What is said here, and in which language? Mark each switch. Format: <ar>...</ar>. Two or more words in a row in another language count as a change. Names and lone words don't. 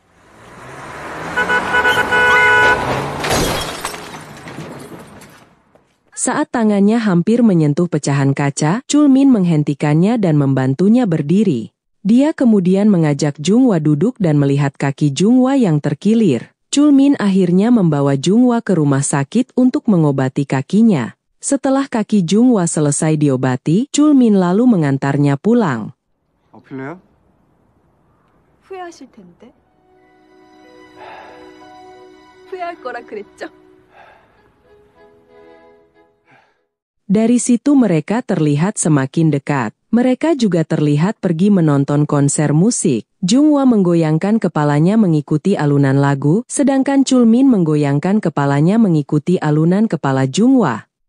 <id>Saat tangannya hampir menyentuh pecahan kaca, Chulmin menghentikannya dan membantunya berdiri. Dia kemudian mengajak Junghwa duduk dan melihat kaki Junghwa yang terkilir. Chulmin akhirnya membawa Junghwa ke rumah sakit untuk mengobati kakinya. Setelah kaki Junghwa selesai diobati, Chulmin lalu mengantarnya pulang.</id> <ko>아플래요? 후회하실 텐데. 후회할 거라 그랬죠?</ko> <id>Dari situ mereka terlihat semakin dekat. Mereka juga terlihat pergi menonton konser musik. Junghwa menggoyangkan kepalanya mengikuti alunan lagu, sedangkan Chulmin menggoyangkan kepalanya mengikuti alunan kepala Junghwa.</id>